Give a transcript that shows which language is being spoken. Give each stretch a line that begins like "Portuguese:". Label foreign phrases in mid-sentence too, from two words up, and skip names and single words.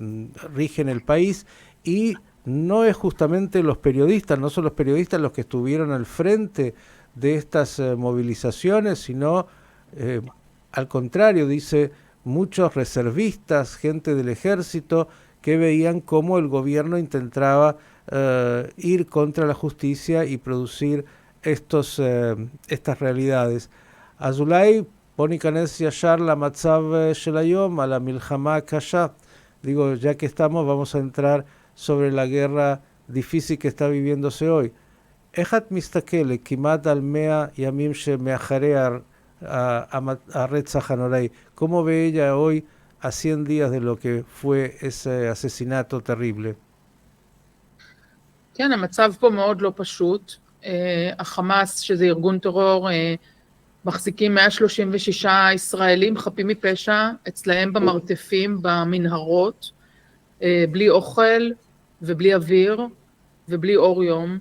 Spanish: rigen el país, y no es justamente los periodistas, no son los periodistas los que estuvieron al frente de estas movilizaciones, sino al contrario, dice, muchos reservistas, gente del ejército, que veían cómo el gobierno intentaba ir contra la justicia y producir estas realidades.
Hebrew: אז אולי בוא ניכנס ישר למצב של היום, על המלחמה הקשה.
Spanish: Digo, ya que estamos, vamos a entrar sobre la guerra difícil que está viviéndose hoy.
Hebrew: איך את מסתכלת כמעט על 100 ימים שמאחרי הרצח הנוראי?
Spanish: ¿Cómo ve ella hoy a 100 días de lo que fue ese asesinato terrible?
Hebrew: כן, המצב פה מאוד לא פשוט. החמאס, שזה ארגון טרור, מחזיקים 136 ישראלים חפים מפשע אצלהם במרתפים, במנהרות, בלי אוכל ובלי אוויר ובלי אור יום.